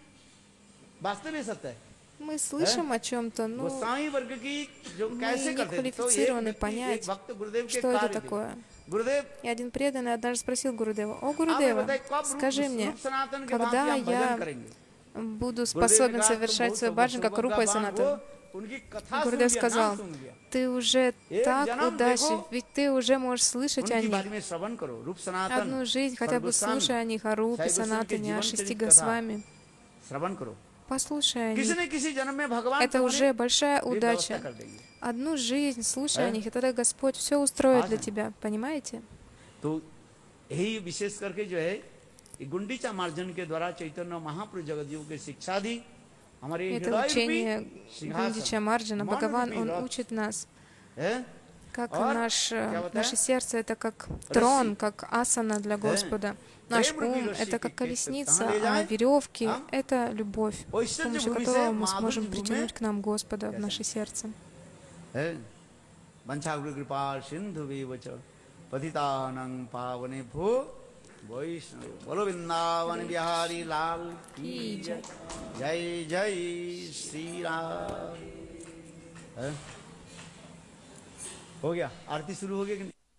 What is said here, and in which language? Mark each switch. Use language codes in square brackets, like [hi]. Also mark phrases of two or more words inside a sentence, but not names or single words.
[hi] वास्तव में सत्य है। [ru] Мы слышим о чем-то, но [hi] गोस्वामी वर्ग की जो [ru] мы [hi] कैसे [ru] не [hi] करते थे, तो एक [ru] квалифицированы [hi] व्यक्ति, [ru] понять, [hi] एक भक्त गुरुदेव के [ru] что это [hi] कार्य थे। [ru] такое. [hi] गुरुदेव, [ru] И один преданный однажды спросил Гурудева: «О, [hi] आप ये [ru] Гурудева, [hi] बताइए, कब [ru] скажи мне, [hi] रूप सनातन के [ru] когда [hi] भांति हम भजन [ru] я [hi] करेंगे? [ru] буду [hi] गुरुदेव [ru] способен [hi] ने कहा, [ru] совершать [hi] तुम [ru] свой [hi] बहुत [ru] баджан, как Рупа и [hi] भगवान [ru] Санатан?» [hi] हो, उनकी कथा [ru] Гурудев [hi] सुन लिया, [ru] сказал: [hi] नाम सुन लिया। [ru] «Ты уже [hi] एक [ru] так [hi] जन्म [ru] удачлив, [hi] देखो, [ru] ведь ты уже можешь слышать о [hi] उनके [ru] них. [hi] बारे में श्रवण करो, रूप सनातन, [ru] Одну жизнь хотя бы [hi] Sargoswami, [ru] слушай о них, о Рупе, [hi] Sai Goswami के [ru] Санатане, о [hi] जीवन [ru] 6 [hi] चरित्र कथा [ru] Госвами. [hi] श्रवण करो। [ru] Послушай о [hi] किसी [ru] них. [hi] न किसी जन्म में भगवान [ru] Это уже [hi] तुम्हारे [ru] большая [hi] लिए व्यवस्था [ru] удача. [hi] कर देंगे। [ru] Одну жизнь слушай о них, и тогда Господь все устроит для Ага. тебя. Понимаете? [hi] तो यही विशेष करके जो है ये गुंडीचा मार्जन के द्वारा चैतन्य महाप्रभु जगतजीव की शिक्षा दी हमारे [ru] Это [hi] हृदय [ru] учение [hi] रूपी [ru] Гундича [hi] सिंहासन [ru] Марджана. [hi] मन [ru] Бхагаван, [hi] रूपी [ru] он [hi] रथ [ru] учит нас, [hi] है, [ru] как [hi] और [ru] наше [hi] बताया? [ru] сердце — это как трон, как асана для Господа. Наш [hi] प्रेम रूपी [ru] ум — [hi] रस्सी [ru] это как की колесница, [hi] कहाँ ले [ru] а [hi] जाए? [ru] веревки [hi] हम [ru] — это любовь, с [hi] ऐश्वर्य [ru] помощью [hi] भूमि से [ru] которого мы [hi] माधुर्य [ru] сможем [hi] भूमि [ru] притянуть к нам Господа в [hi] कैसे? [ru] наше сердце. [hi] है [sa] वंशागुरु कृपा सिंधु वेवच पतितानं पावने भो वैष्णव [hi] बोलो वृंदावन बिहारी लाल की जय जय जय श्री राम। है? हो गया, आरती शुरू हो गई कि नहीं?